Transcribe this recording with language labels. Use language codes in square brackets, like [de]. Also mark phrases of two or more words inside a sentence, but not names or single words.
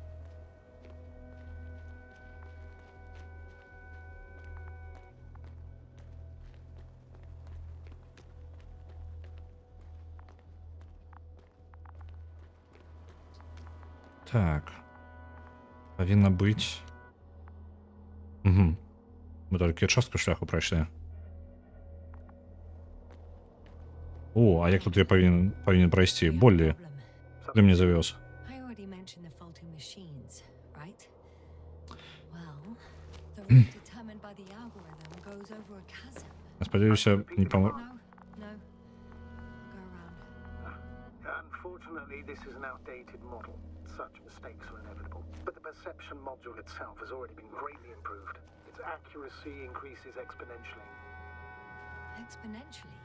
[be] Так. Павінна быць. Угу. Мы толькі частку шляху прайшлі. О, а як тут я павінен прайсці? Боллі. Ты мне завёз. [en] I already mentioned the faulty machines, right? Well, the route determined by the algorithm goes over a chasm. [be] Я спадзяюся, не памр... [en] No. I'll go around. Unfortunately, this is an outdated model. Such mistakes are inevitable. But the perception module itself has already been greatly improved. Its accuracy increases exponentially. Exponentially.